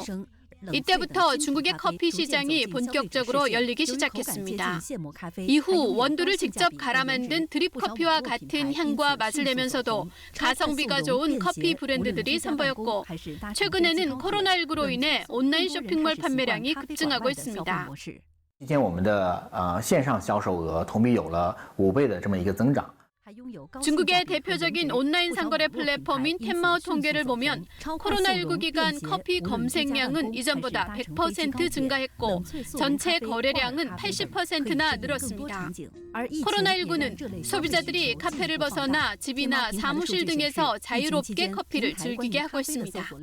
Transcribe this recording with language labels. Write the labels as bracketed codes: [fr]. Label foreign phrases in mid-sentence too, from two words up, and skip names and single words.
[ko] 이때부터 중국의 커피 시장이 본격적으로 열리기 시작했습니다. 이후 원두를 직접 갈아 만든 드립 커피와 같은 향과 맛을 내면서도 가성비가 좋은 커피 브랜드들이 선보였고 최근에는 코로나19로 인해 온라인 쇼핑몰 판매량이 급증하고 있습니다. [zh] 期间我们的线上销售额同比有了5倍的这么一个增长。 [ko] 중국의 대표적인 온라인 상거래 플랫폼인 텐마오 통계를 보면 코로나19 기간 커피 검색량은 이전보다 100% 증가했고 전체 거래량은 80%나 늘었습니다. 코로나19는 소비자들이 카페를 벗어나 집이나 사무실 등에서 자유롭게 커피를 즐기게 하고 있습니다.